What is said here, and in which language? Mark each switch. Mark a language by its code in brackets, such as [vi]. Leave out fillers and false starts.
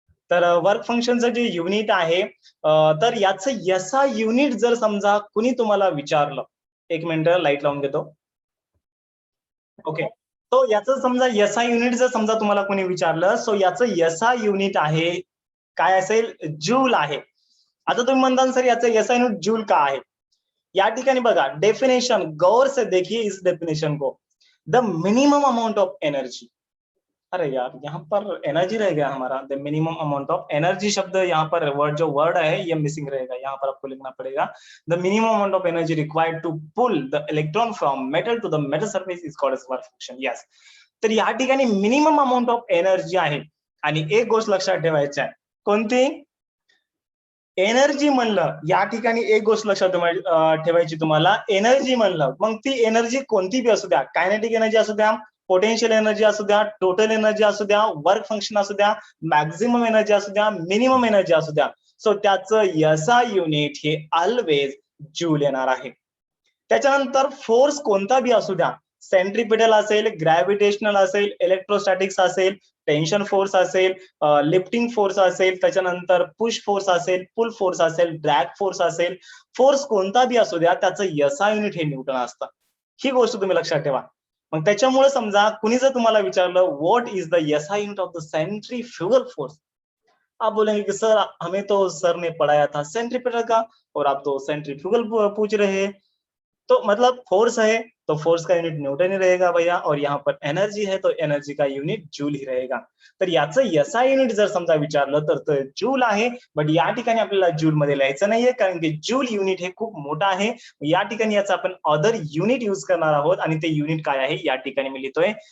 [mr] तर वर्क फंक्शनचं जे युनिट आहे, तर याचं यसा युनिट जर समजा कुणी तुम्हाला विचारलं, एक मिनिट लाईट लावून घेतो. ओके, तो याचं समजा यसा युनिट जर समजा तुम्हाला कोणी विचारलं, सो याचं यसा युनिट आहे काय असेल? जूल आहे. आता तुम्ही म्हणता सर याचं यसा युनिट जूल का आहे? या ठिकाणी बघा डेफिनेशन [hi] गौर से देखिए इस डेफिनेशन को. [en] The minimum amount of energy. [hi] अरे यार, यहाँ पर एनर्जी रह गया हमारा. [en] the minimum amount of energy [hi] शब्द यहाँ पर वर्ड है ये मिसिंग रहेगा, यहाँ पर आपको लिखना पड़ेगा. [en] The minimum amount of energy required to pull the electron from metal to the metal surface is called as work function. [mr] Yes, तर या ठिकाणी मिनिमम अमाउंट ऑफ एनर्जी आहे. आणि एक गोष्ट लक्षात ठेवायची आहे, कोणती? एनर्जी म्हणलं, या ठिकाणी एक गोष्ट लक्षात ठेवायची तुम्हाला. एनर्जी म्हणलं, मग ती एनर्जी कोणती बी असू द्या, कायनेटिक एनर्जी असू द्या, पोटेन्शियल एनर्जी असू द्या, टोटल एनर्जी असू द्या, वर्क फंक्शन असू द्या, मॅक्झिमम एनर्जी असू द्या, मिनिमम एनर्जी असू द्या, सो त्याचं यसा युनिट हे ऑलवेज जूल येणार आहे. त्याच्यानंतर फोर्स कोणता बी असू द्या, सेंट्रिपिटल असेल, ग्रॅव्हिटेशनल असेल, इलेक्ट्रोस्टॅटिक्स असेल, टेन्शन फोर्स असेल, लिफ्टिंग फोर्स असेल, त्याच्यानंतर पुश फोर्स असेल, पुल फोर्स असेल, ड्रॅग फोर्स असेल, फोर्स कोणता बी असू द्या, त्याचं यसा युनिट हे न्यूटन असतं. ही गोष्ट तुम्ही लक्षात ठेवा. मग त्याच्यामुळे समजा कुणी जर तुम्हाला विचारलं [en] what is the SI unit of the centrifugal force, [hi] आप बोलेंगे कि सर हमें तो सर ने पढ़ाया था सेंट्रीपिटल का और आप तो सेंट्रीफ्यूगल पूछ रहे हैं. तो मतलब फोर्स है तो फोर्स का युनिट न्यूटन ही रहेगा भैया, और यहाँ पर एनर्जी है तो एनर्जी का युनिट जूल ही रहेगा. [mr] तर याचं एसआय युनिट जर समजा विचारलं तर जूल आहे. बट या ठिकाणी आपल्याला जूल मध्ये लिहायचं नाहीये, कारण की जूल युनिट हे खूप मोठं आहे. या ठिकाणी याचं आपण अदर युनिट यूज करणार आहोत आणि ते युनिट काय आहे या ठिकाणी मी लिहितोय.